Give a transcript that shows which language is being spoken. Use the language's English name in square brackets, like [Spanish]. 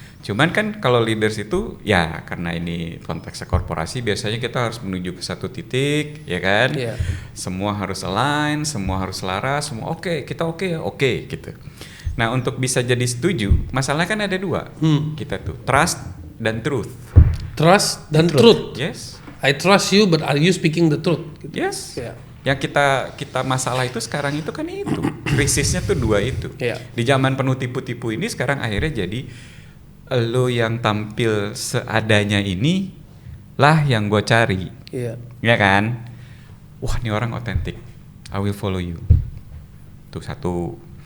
[Indonesian] Cuman kan kalau leaders itu ya karena ini konteksnya korporasi biasanya kita harus menuju ke satu titik, ya kan? Iya. Semua harus align, semua harus selaras, semua oke, kita oke ya oke gitu. Nah, untuk bisa jadi setuju, masalahnya kan ada dua. Kita tuh trust dan truth. Trust dan truth. [English] Yes. I trust you, but are you speaking the truth? Yes. [Indonesian] Ya. Yang kita masalah itu sekarang itu kan itu. Krisisnya tuh dua itu. Iya. Di zaman penuh tipu-tipu ini sekarang akhirnya jadi lo yang tampil seadanya ini lah yang gue cari. Iya. Ya kan? Wah, ini orang otentik. [English] I will follow you. [Indonesian] Tuh satu.